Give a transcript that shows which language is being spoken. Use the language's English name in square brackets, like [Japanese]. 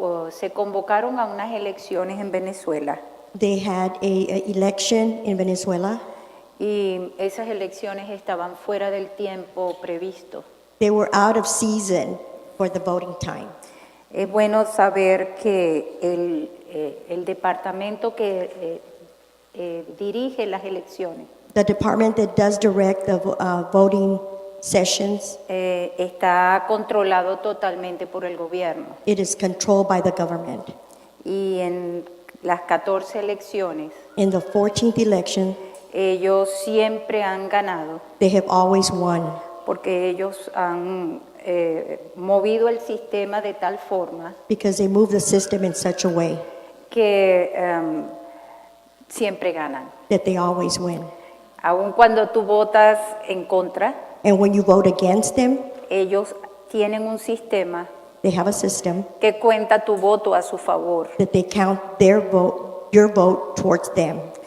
[Spanish] se convocaron a unas elecciones en Venezuela, [English] they had a election in Venezuela. [Spanish] y esas elecciones estaban fuera del tiempo previsto. [English] They were out of season for the voting time. [Spanish] Es bueno saber que el departamento que dirige las elecciones [English] The department that does direct the voting sessions, [Spanish] está controlado totalmente por el gobierno. [English] it is controlled by the government. [Spanish] Y en las 14 elecciones, [English] In the 14th election, [Spanish] ellos siempre han ganado [English] they have always won [Spanish] porque ellos han movido el sistema de tal forma [English] because they move the system in such a way [Spanish] que siempre ganan. [English] that they always win. [Spanish] Aun cuando tú votas en contra, [English] And when you vote against them, [Spanish] ellos tienen un sistema [English] they have a system [Spanish] que cuenta tu voto a su favor. [English] that they count their vote, your vote towards them.